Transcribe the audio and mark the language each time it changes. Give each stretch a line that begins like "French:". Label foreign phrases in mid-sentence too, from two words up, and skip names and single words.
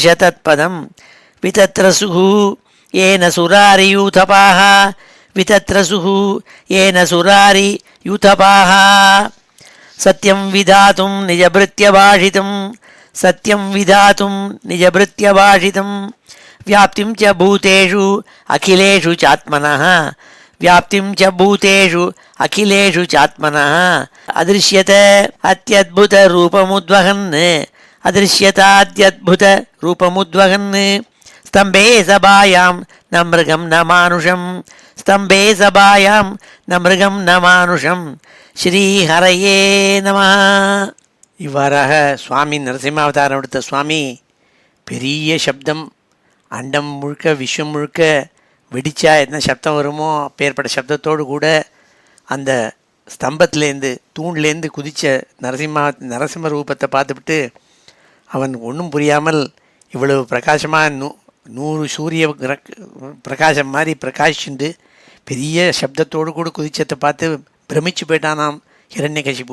Sanskrit: तत्पदम् वितत्रसुः येन सुरारियूथपाः वितत्रसुः येन सुरारियूथपाः सत्यं विधातुं निजभृत्यभाषितं सत्यं विधातुं निजभृत्यभाषितं व्याप्तिं च भूतेषु अखिलेषु चात्मनः व्याप्तिं च भूतेषु अखिलेषु चात्मनः अदृश्यत अत्यद्भुतरूपमुद्वहन् अदृश्यताद्यद्भुतरूपमुद्वहन् स्तम्भे सभायां न मृगं न मानुषं स्तम्भे सभायां न मृगं न मानुषं श्रीहरये नम.
Tamil: இவ்வாறாக சுவாமி நரசிம்மாவதாரம் எடுத்த சுவாமி பெரிய சப்தம், அண்டம் முழுக்க விஸ்வம் முழுக்க வெடிச்சா என்ன சப்தம் வருமோ அப்பேற்பட்ட சப்தத்தோடு கூட அந்த ஸ்தம்பத்துலேருந்து தூண்லேருந்து குதித்த நரசிம்ம ரூபத்தை பார்த்துவிட்டு அவன் ஒன்றும் புரியாமல் இவ்வளவு பிரகாசமாக 100 சூரிய பிரகாசம் மாதிரி பிரகாஷிண்டு பெரிய சப்தத்தோடு கூட குதிச்சத்தை பார்த்து பிரமிச்சு போயிட்டானாம் ஹிரண்யகசிபு.